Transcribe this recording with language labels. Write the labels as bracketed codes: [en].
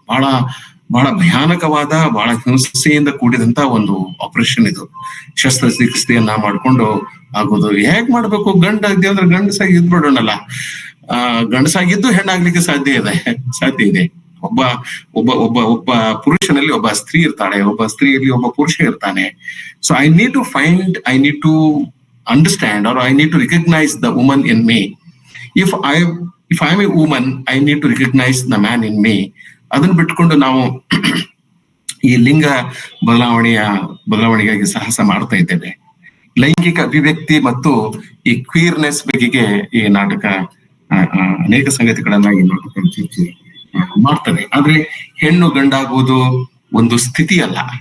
[kn] ಬಹಳ ಬಹಳ ಭಯಾನಕವಾದ, ಬಹಳ ಹಿಂಸೆಯಿಂದ ಕೂಡಿದಂತ ಒಂದು ಆಪರೇಷನ್ ಇದು. ಶಸ್ತ್ರಚಿಕಿತ್ಸೆಯನ್ನ ಮಾಡ್ಕೊಂಡು ಆಗೋದು. ಹೇಗ್ ಮಾಡ್ಬೇಕು? ಗಂಡ ಅಂದ್ರೆ ಗಂಡಸಾಗಿ ಇದ್ಬಿಡೋಣಲ್ಲ. ಗಂಡಸಾಗಿದ್ದು ಹೆಣ್ಣಾಗ್ಲಿಕ್ಕೆ ಸಾಧ್ಯ ಇದೆ. ಒಬ್ಬ ಒಬ್ಬ ಒಬ್ಬ ಒಬ್ಬ ಪುರುಷನಲ್ಲಿ ಒಬ್ಬ ಸ್ತ್ರೀ ಇರ್ತಾಳೆ, ಒಬ್ಬ ಸ್ತ್ರೀಯಲ್ಲಿ ಒಬ್ಬ ಪುರುಷ ಇರ್ತಾನೆ. [en] So I need to understand, or I need to recognize the woman in me. If I'm a woman, I need to recognize the man in me. [kn] ಅದನ್ನ ಬಿಟ್ಕೊಂಡು ನಾವು ಈ ಲಿಂಗ ಬದಲಾವಣೆಗಾಗಿ ಸಾಹಸ ಮಾಡ್ತಾ ಇದ್ದೇವೆ. ಲೈಂಗಿಕ ಅಭಿವ್ಯಕ್ತಿ ಮತ್ತು ಈ ಕ್ವೀರ್ನೆಸ್ ಬಗೆಗೆ ಈ ನಾಟಕ ಅನೇಕ ಸಂಗತಿಗಳನ್ನ ಈ ನಾಟಕ ಚರ್ಚೆ ಮಾಡ್ತದೆ. ಆದ್ರೆ ಹೆಣ್ಣು ಗಂಡಾಗುವುದು ಒಂದು ಸ್ಥಿತಿ ಅಲ್ಲ.